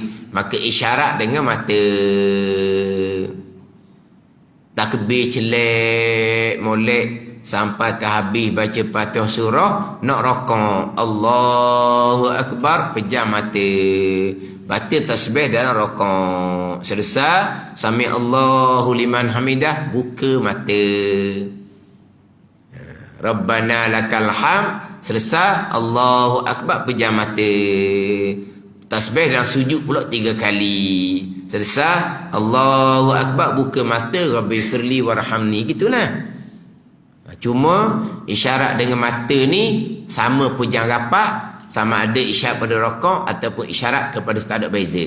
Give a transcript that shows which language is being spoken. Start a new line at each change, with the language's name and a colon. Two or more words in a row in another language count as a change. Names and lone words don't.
Malay: Maka isyarat dengan mata. Takbir celek, molek sampai ke habis baca Fatihah surah, nak rakaat.
Arabic: الله أكبر,
Malay: pejam mata. Baca tasbih dalam rakaat. Selesai,
Arabic: سمع الله لمن حمده,
Malay: buka mata.
Arabic: ربنا لك الحمد, selesai, الله أكبر,
Malay: pejam mata. Tasbih dan sujud pula 3 kali. Selesai,
Arabic: الله أكبر,
Malay: buka mata,
Arabic: رب اغفر لي وارحمني,
Malay: gitulah. Cuma isyarat dengan mata ni sama pejam rapat, sama ada isyarat pada rakaat ataupun isyarat kepada tak ada beza.